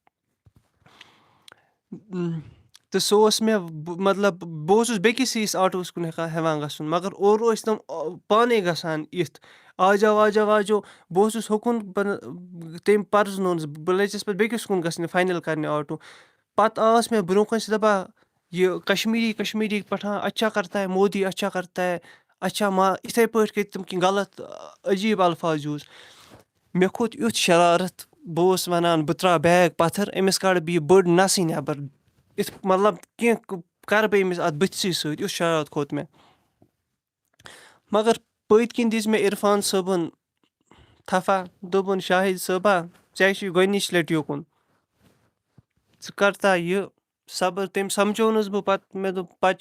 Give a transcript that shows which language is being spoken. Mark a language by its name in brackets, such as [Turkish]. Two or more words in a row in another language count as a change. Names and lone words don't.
[Kashmiri] تہٕ سُہ اوس مےٚ مطلب بہٕ اوسُس بیٚکِس ہِوِس آٹوٗوَس کُن ہٮ۪وان گژھُن مگر اورٕ ٲسۍ تِم پانَے گژھان یِتھ آجاو بہٕ اوسُس ہُکُن تٔمۍ پَرزٕنونَس بہٕ لٔجِس پَتہٕ بیٚکِس کُن گژھنہِ فاینَل کَرنہِ آٹوٗ پَتہٕ آس مےٚ برونٛہہ کَنہِ چھِ دَپان یہِ کشمیٖری پٹھان [Urdu] اچھا کرتا ہے [Kashmiri] مودی [Urdu] اچھا کرتا ہے [Kashmiri] اچھا یِتھَے پٲٹھۍ کٔرۍ تِم کینٛہہ غلط عجیٖب الفاظ یوٗز مےٚ کھوٚت یُتھ شرارت بہٕ اوسُس وَنان بہٕ ترٛاو بیگ پَتھر أمِس کَڑٕ بہٕ یہِ بٔڑ نَسٕے نٮ۪بر یِتھ مطلب کینٛہہ کَرٕ بہٕ أمِس اَتھ بٕتھسٕے سۭتۍ یُتھ شرارت کھوٚت مےٚ مگر پٔتۍ کِنۍ دِژ مےٚ عرفان صٲبُن تھپھا دوٚپُن شاہِد صٲبا ژےٚ چھُے گۄڈنِچ لَٹہِ یوکُن ژٕ کر تا یہِ صبر تٔمۍ سَمجھونَس بہٕ پَتہٕ مےٚ دوٚپ